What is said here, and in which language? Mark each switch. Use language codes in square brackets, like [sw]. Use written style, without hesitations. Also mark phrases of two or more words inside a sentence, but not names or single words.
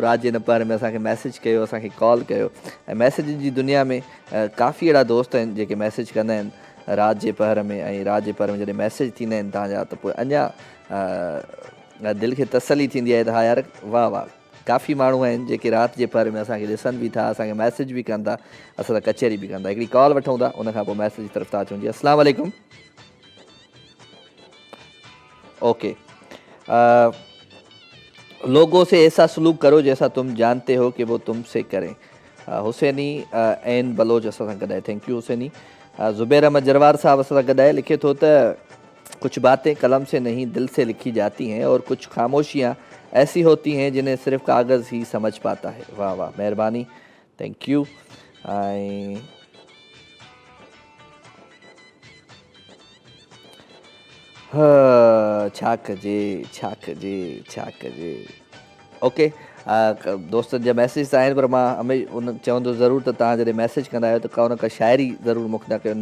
[sd] राति जे हिन पहर में असांखे मैसेज कयो, असांखे कॉल कयो। ऐं मैसेज जी दुनिया में काफ़ी अहिड़ा दोस्त आहिनि जेके मैसेज कंदा आहिनि राति जे पहर में, ऐं राति जे पहर में जॾहिं मैसेज थींदा आहिनि तव्हांजा, त पोइ अञा दिलि खे तसली थींदी आहे त हा यार वाह वाह, काफ़ी माण्हू आहिनि जेके राति जे पहर में असांखे ॾिसनि बि था, असांखे मैसेज बि कनि था, असां सां कचहरी बि कनि था। हिकिड़ी कॉल वठूं था, उनखां पोइ मैसेज जी तरफ़ था अचूं। जी [ar] السلام عليكم. [sd] ओके। [hi] लोगों से ऐसा सलूक करो जैसा तुम जानते हो कि वो तुमसे करें। [sd] हुसैनी एन बलोच असां सां गॾु आहे। [en] thank you [sd] हुसैनी। ज़ुबैर अहमद जरवार साहब असां सां गॾु आहे, लिखे थो त [hi] कुछ बातें कलम से नहीं दिल से लिखी जाती हैं और कुछ खामोशियाँ ऐसी होती हैं जिन्हें सिर्फ कागज़ ही समझ पाता है। [sd] वाह वाह महिरबानी, [en] thank you. [sd] ऐं छा कजे छा कजे छा कजे। ओके, दोस्तनि जा मैसेज आहिनि, पर मां उन चवंदो ज़रूरु त तव्हां जॾहिं मैसेज कंदा आहियो त का न का शाइरी ज़रूरु मुख्ता कयो।